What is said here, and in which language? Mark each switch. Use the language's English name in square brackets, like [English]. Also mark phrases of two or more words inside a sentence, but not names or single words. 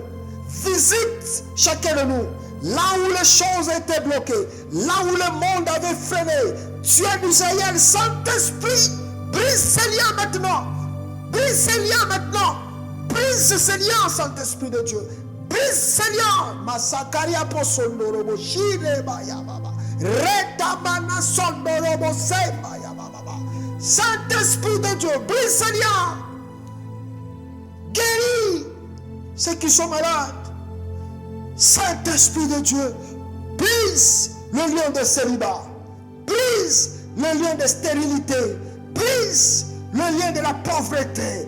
[French] Visite chacun de nous. Là où les choses étaient bloquées, là où le monde avait freiné, Dieu d'Israël, Saint-Esprit, brise ces liens maintenant. Brise ces liens maintenant. Brise ces liens, Saint-Esprit de Dieu. Brise ces liens. Masakaria posondorobo shire baya baba. Retamana sondorobo se baya baba. Saint-Esprit de Dieu, brise ces liens. Guéris ceux qui sont malades. Saint-Esprit de Dieu, brise le lien de célibat. Brise le lien de stérilité. Brise le lien de la pauvreté.